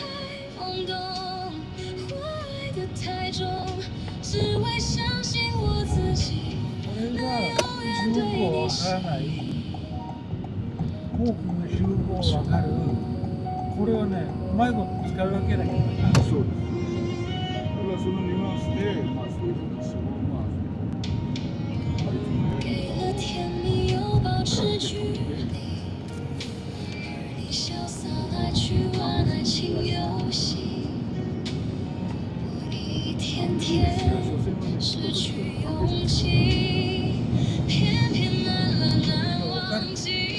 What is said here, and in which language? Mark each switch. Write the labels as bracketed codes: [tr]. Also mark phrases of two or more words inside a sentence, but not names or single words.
[zh] 懵懂，坏的太重，只为相信我自己能永远对你 [ja] わからない多くの集合わかるこれをねうまいこと使い分けなきゃいけない。そうです。だからそのニュアンスで、そういうことを [zh] 给了甜蜜又保持距离，你潇洒来去玩爱情游戏，我一天天失去勇气，偏偏难了难忘记。